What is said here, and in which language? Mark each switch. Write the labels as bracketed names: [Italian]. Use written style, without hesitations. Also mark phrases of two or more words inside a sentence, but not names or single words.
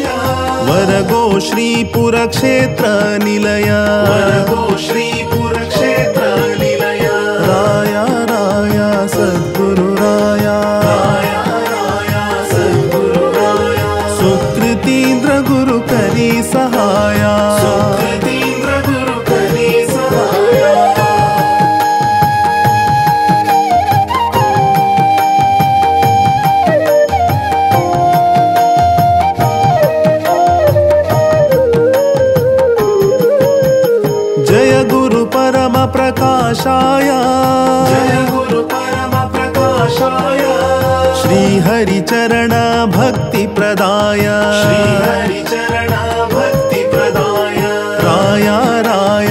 [Konkani] ವರಗೋ ಶ್ರೀಪುರ ಕ್ಷೇತ್ರ ನಿಲಯ, ವರಗೋ ಶ್ರೀಪುರ ಕ್ಷೇತ್ರ ನಿಲಯ, ರಾಯ ರಾಯ ಸದ್ಗುರು ರಾಯ, ರಾಯ ರಾಯ ಸದ್ಗುರು ರಾಯ, ಸುಕೃತೀಂದ್ರ ಗುರು ಕರಿ ಸಹಾಯ, ಸುಕೃತೀಂದ್ರ ಗುರು ಕರಿ ಸಹಾಯ. [Sanskrit] जय गुरु परम प्रकाशाय, जय गुरु परम प्रकाशाय, श्री हरि चरण भक्ति प्रदाय, श्री हरि चरण भक्ति प्रदाय, [Konkani] राय राय